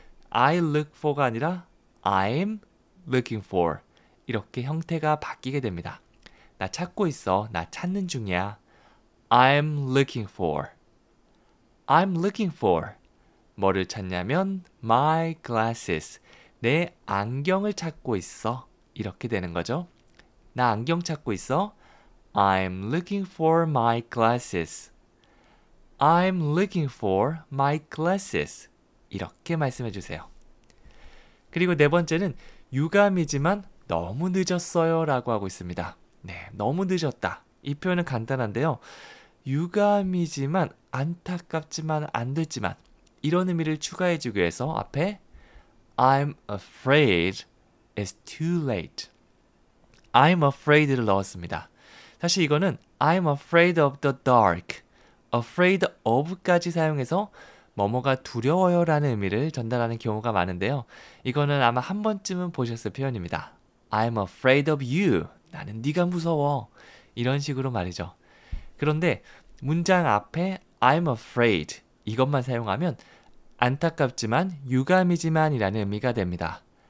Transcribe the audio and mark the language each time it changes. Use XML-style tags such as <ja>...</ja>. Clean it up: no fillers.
<en>I look for</en> <ko>가 아니라</ko> <en>I'm looking for.</en> <ko>이렇게 형태가 바뀌게 됩니다. 나 찾고 있어. 나 찾는 중이야.</ko> <en>I'm looking for. I'm looking for.</en> <ko>뭐를 찾냐면</ko> <en>my glasses.</en> <ko>내 안경을 찾고 있어. 이렇게 되는 거죠. 나 안경 찾고 있어.</ko> <en>I'm looking for my glasses. I'm looking for my glasses.</en> <ko>이렇게 말씀해 주세요. 그리고 네 번째는 유감이지만 너무 늦었어요 라고 하고 있습니다. 네, 너무 늦었다. 이 표현은 간단한데요. 유감이지만 안타깝지만 안 됐지만 이런 의미를 추가해 주기 위해서 앞에</ko> <en>I'm afraid it's too late. I'm afraid</en> <ko>를 넣었습니다. 사실 이거는</ko> <en>I'm afraid of the dark. afraid of</en> <ko>까지 사용해서 뭐뭐가 두려워요 라는 의미를 전달하는 경우가 많은데요. 이거는 아마 한 번쯤은 보셨을 표현입니다.</ko> <en>I'm afraid of you.</en> <ko>나는 네가 무서워. 이런 식으로 말이죠. 그런데 문장 앞에</ko> <en>I'm afraid</en> <ko>이것만 사용하면 안타깝지만 유감이지만 이라는 의미가 됩니다.</ko>